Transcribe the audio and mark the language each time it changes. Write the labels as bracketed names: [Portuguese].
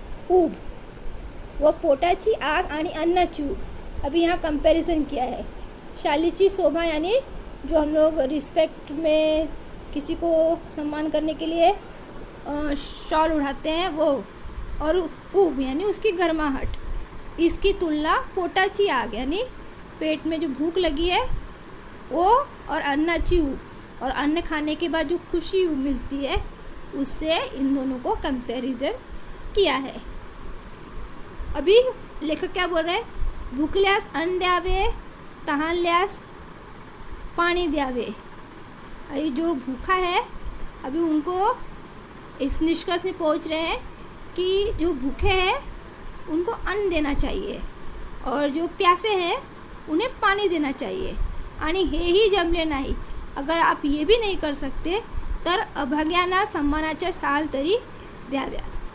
[Marathi] ऊब व पोटाची आग आणि अन्नाची ऊब. [Hindi] अभी यहाँ कंपैरिजन किया है. शालीची शोभा यानी जो हम लोग रिस्पेक्ट में किसी को सम्मान करने के लिए शॉल उड़ाते हैं वो, और ऊब यानी उसकी गर्माहट. इसकी तुलना पोटाची आग यानी पेट में जो भूख लगी है वो, और अन्नाची ऊब और अन्न खाने के बाद जो खुशी मिलती है उससे इन दोनों को कंपैरिजन किया है. अभी लेखक क्या बोल रहे हैं? [Marathi] भूखल्यास अन्न द्यावे, तहानल्यास पानी द्यावे. [Hindi] अभी जो भूखा है अभी उनको इस निष्कर्ष में पहुंच रहे हैं कि जो भूखे हैं उनको अन्न देना चाहिए और जो प्यासे हैं उन्हें पाणी देना चाहिए. [Marathi] आणि हेही जमले नाही, [Hindi] अगर आप ये भी नहीं कर सकते [Marathi] तर अभाग्यांना सन्मानाच्या शाल तरी द्याव्या.